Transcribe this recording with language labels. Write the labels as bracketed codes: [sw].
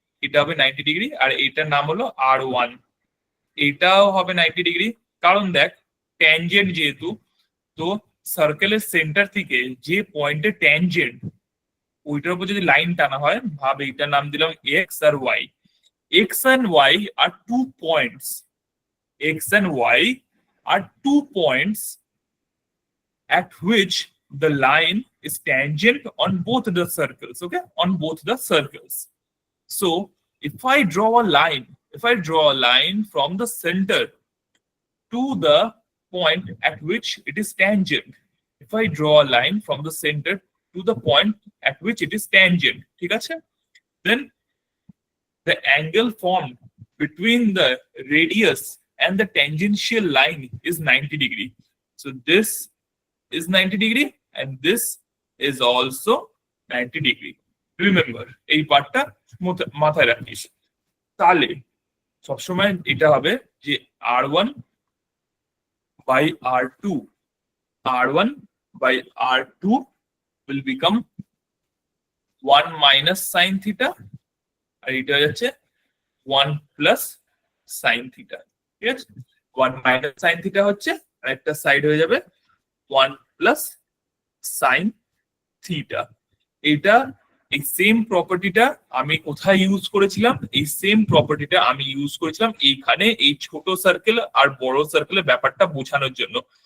[bn] এটা হবে 90 ডিগ্রি, আর এইটার নাম হলো R1। এটাও হবে 90 ডিগ্রি, কারণ দেখ ট্যানজেন্ট যেহেতু, তো সার্কেলের সেন্টার থেকে যে পয়েন্টে ট্যানজেন্ট, ওইটার উপর যদি লাইন টানা হয়, ভাব এইটার নাম দিলাম x আর Y. [en] X and y are 2 points, x and y are 2 points at which the line is tangent on both the circles. Okay, on both the circles. So if I draw a line, if I draw a line from the center to the point at which it is tangent, if I draw a line from the center to the point at which it is tangent, [bn] ঠিক আছে, [en] then the angle formed between the radius and the tangential line is 90 degree. So this is 90 degree and this is also 90 degree. [bn] Remember, এই পার্টটা মাথায় রাখিস। তাহলে সবসময় এটা হবে যে [en] R1 by R2, R1 by R2 will become 1 minus sin theta, [bn] আর এটা হচ্ছে [en] 1 plus sin theta, [bn] ঠিক আছে। 1 minus sin theta হচ্ছে, আর একটা সাইড হয়ে যাবে 1 plus sin theta। এটা এই সেম প্রপার্টিটা আমি কোথায় ইউজ করেছিলাম? এই সেম প্রপার্টিটা আমি ইউজ করেছিলাম এইখানে, এই ছোট সার্কেল আর বড় সার্কেলের ব্যাপারটা বোঝানোর জন্য।